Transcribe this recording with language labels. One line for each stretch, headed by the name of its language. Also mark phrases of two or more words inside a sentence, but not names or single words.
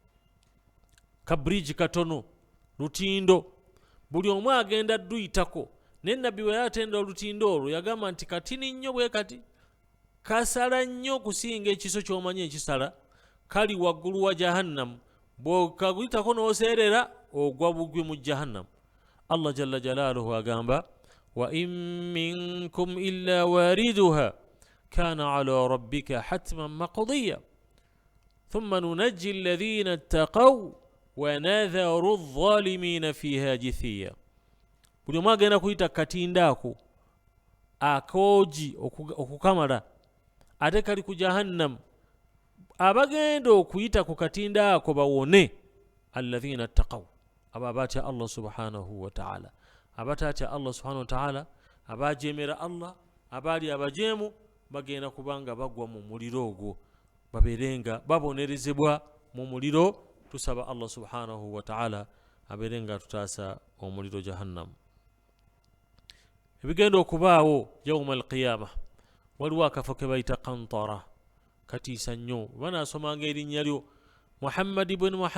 Ganda: ka bridge katono lutindo buli omu agenda duyitako naye nabbi bwe yatenda olutindo olwo yagamba nti katini nnyo bwe kati kasala nnyo kusinga ekiso ky'omanyi ekisala kali waggulu wa jahannamu bw'okaguyitako n'oseerera ogwa bugwi mu jahannamu Allah
Arabic: جل جلاله
Ganda: agamba
Arabic: وإن منكم إلا واردها كان على ربك حتما مقضيا ثم ننجي الذين اتقوا ونذر الظالمين فيها جثيا
Ganda: buli omu agenda kuyita katinda ako akoogi okukamala ate kali ku jahannamu abagenda okuyita ku katinda ako bawone
Arabic: الذين اتقوا
Ganda: abo abatya Allah
Arabic: سبحانه وتعالى
Ganda: abatatya Allah
Arabic: سبحانه وتعالى
Ganda: abajeemera Allah abaali abajeemu bagenda kubanga bagwa mu muliro ogwo babeerenga babonerezebwa mu muliro tusaba Allah
Arabic: سبحانه وتعالى
Ganda: abeerenga tutaasa omuliro jahannamu ebigenda okubaawo
Arabic: يوم القيامة
Ganda: waliwo akafo ke bayita kantara katiisa nnyo banaasomanga erinnya lyo Muhammad ibn